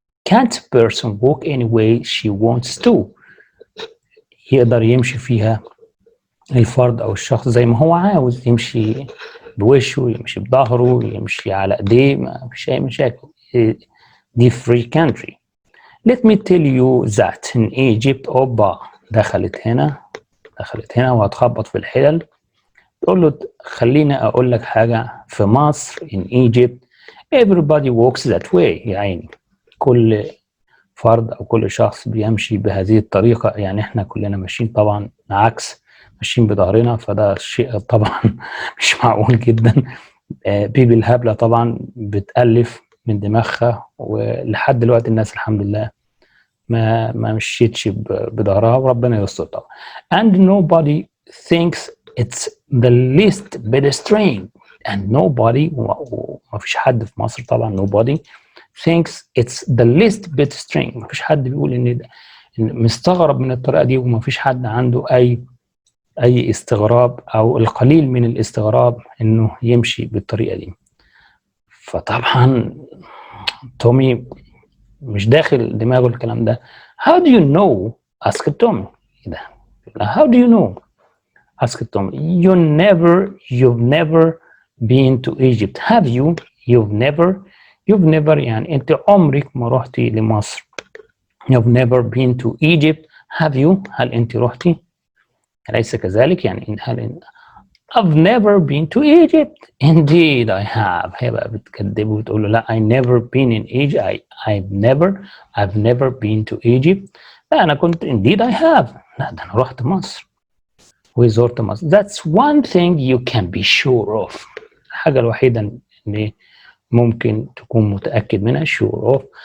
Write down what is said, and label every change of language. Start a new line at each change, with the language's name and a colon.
English: can't a person walk any way she wants to؟
Arabic: يقدر يمشي فيها الفرد او الشخص زي ما هو عاوز، يمشي بوشه، يمشي بظهره، يمشي على ايديه، ما فيش اي مشاكل.
English: دي free country. let me tell you that in Egypt.
Arabic: دخلت هنا وهتخبط في الحلل. تقول له خليني اقول لك حاجه، في مصر
English: in Egypt everybody walks that way.
Arabic: يا عيني كل فرد او كل شخص بيمشي بهذه الطريقه، يعني احنا كلنا ماشيين طبعا عكس، ماشيين بظهرنا، فده شيء طبعا مش معقول جدا. بيبي الهبله طبعا بتألف من دماغها، ولحد دلوقتي الناس الحمد لله ما مشيتش بظهرها، وربنا يستر طبعا.
English: and nobody thinks it's the least bit strange. and nobody
Arabic: وما فيش حد في مصر طبعا
English: nobody thinks it's the least bit strange.
Arabic: ما فيش حد بيقول إن مستغرب من الطريقة دي، وما فيش حد عنده أي استغراب أو القليل من الاستغراب إنه يمشي بالطريقة دي. فطبعا تومي مش داخل دماغه الكلام ده.
English: how do you know؟ asked Tommy.
Arabic: إيه ده؟
English: how do you know؟ asked Tommy. you've never been to Egypt have you؟ you've never
Arabic: يعني أنت عمرك ما رحتي لمصر.
English: you've never been to Egypt have you؟
Arabic: هل أنت رحتي؟ أليس كذلك؟ يعني هل
English: I've never been to Egypt. Indeed I have.
Arabic: هي بقى بتكذب وتقول له لا
English: I never been in Egypt. I've never been to Egypt.
Arabic: لا أنا كنت
English: indeed I have.
Arabic: لا ده أنا رحت مصر وزرت مصر.
English: That's one thing you can be sure of.
Arabic: الحاجة الوحيدة اللي ممكن تكون متأكد منها sure of.